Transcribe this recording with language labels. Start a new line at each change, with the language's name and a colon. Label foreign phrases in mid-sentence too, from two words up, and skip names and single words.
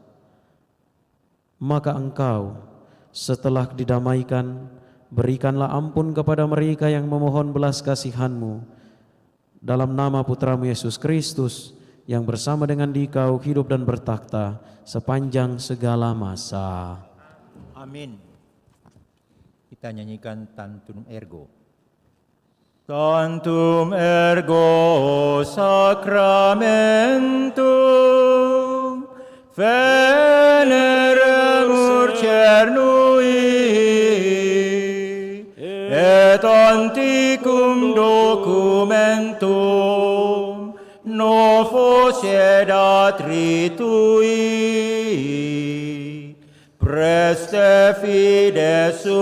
Indonesian: Maka Engkau, setelah didamaikan, berikanlah ampun kepada mereka yang memohon belas kasihan-Mu. Dalam nama Putramu Yesus Kristus, yang bersama dengan Dikau hidup dan bertakhta sepanjang segala masa. Amin. Kita nyanyikan Tantum Ergo.
Latin: Tantum ergo sacramentum veneremur cernui et antiquum documentum novos edat ritui preste fides